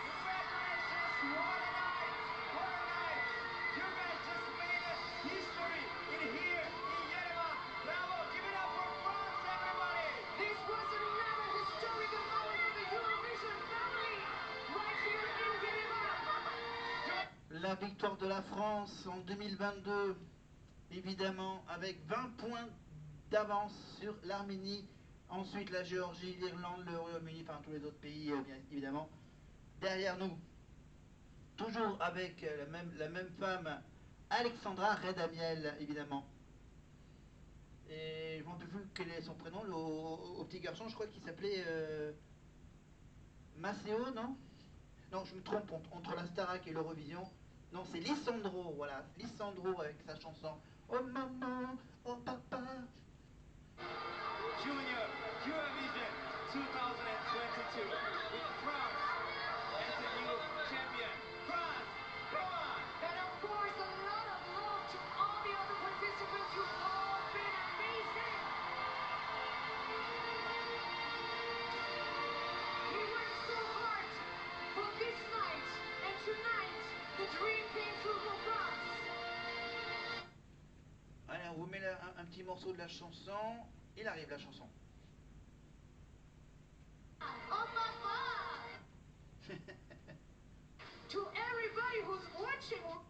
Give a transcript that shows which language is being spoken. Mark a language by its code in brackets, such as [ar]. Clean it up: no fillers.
[en] congratulations, what a night, what a night. You guys just made a history in here, in Yerevan. Bravo, give it up for France, everybody. This was another historical moment for the Eurovision family right here in Yerevan. [fr] La victoire de la France en 2022, évidemment, avec 20 points d'avance sur l'Arménie. Ensuite, la Géorgie, l'Irlande, le Royaume-Uni, enfin tous les autres pays, bien évidemment, derrière nous. Toujours avec la même femme, Alexandra Redamiel, évidemment. Et je ne me rappelle plus quel est son prénom, au petit garçon, je crois qu'il s'appelait Maceo, non? Non, je me trompe, entre la Starac et l'Eurovision. Non, c'est Lissandro, voilà, Lissandro avec sa chanson Oh maman, oh papa. [en] Junior Eurovision 2022 with France as the new champion. France, come on! And of course, a lot of love to all the other participants. You've all been amazing. We worked so hard for this night, and tonight, the dream came true for France. [fr] Allez, on vous met là un petit morceau de la chanson. Il arrive la chanson. [en] Oh, papa! To everybody who's watching.